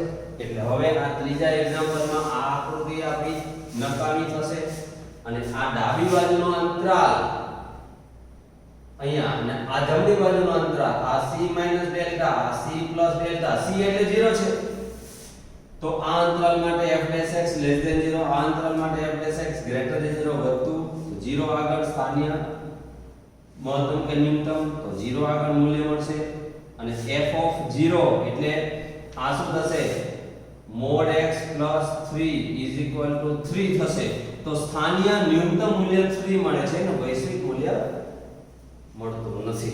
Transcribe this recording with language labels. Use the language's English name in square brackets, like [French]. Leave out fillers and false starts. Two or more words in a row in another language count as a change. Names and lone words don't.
[Gujarati] એટલે હવે આ ત્રીજા એક્ઝામ્પલમાં આ આકૃતિ આપણી નકામી થશે અને આ ડાબી બાજુનો અંતરાલ અહીંયા અને આ જમણી બાજુનો અંતરાલ આ c - ડેલ્ટા, આ c + ડેલ્ટા. c એટલે 0 છે, તો આ અંતરાલ માટે f(x) [English] less than [Gujarati] 0, આ અંતરાલ માટે f(x) [English] greater than [Gujarati] 0 વધતું. 0 આગળ સ્થાનિય મહત્તમ કે ન્યૂનતમ, તો 0 આગળ મૂલ્ય મળશે. અને f(0) એટલે આ શું થશે? mod x + 3 3 થશે. તો સ્થાનિય ન્યૂનતમ મૂલ્ય 3 મળે છે અને વૈશ્વિક મૂલ્ય મળતું નથી.